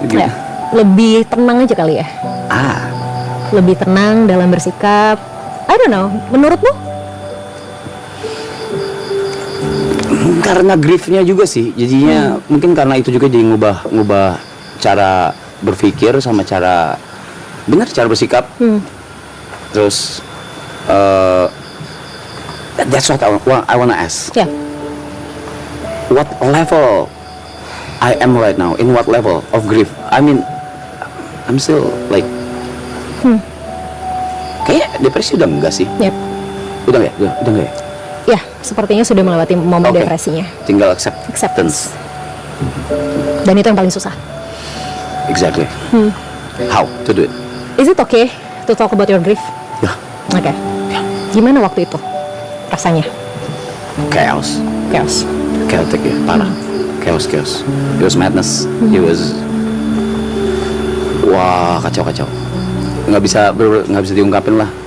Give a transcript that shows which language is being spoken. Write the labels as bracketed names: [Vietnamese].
[Indonesian] Ya. Lebih tenang aja kali ya? Lebih tenang dalam bersikap. [English] I don't know. [Indonesian] Menurutmu? Karena griefnya juga sih. Jadinya mungkin karena itu juga jadi ngubah cara berpikir sama cara bersikap. [English] Terus that's what I wanna ask. [Indonesian] Ya. [English] What level I am right now? In what level of grief? I mean, I'm still like [Indonesian] kayak depresi udah enggak sih? [English] Yep. [Indonesian] Udah enggak ya? Ya, sepertinya sudah melewati momen Oke. depresinya. Tinggal [English] Acceptance. [Indonesian] Dan itu yang paling susah. [English] Exactly. How to do it? Is it okay to talk about your grief? [Indonesian] Ya, Oke. Gimana waktu itu rasanya? [English] chaos. Chaotic ya, parah. Chaos. It was madness. It was kacau. [Indonesian] Nggak bisa diungkapin lah.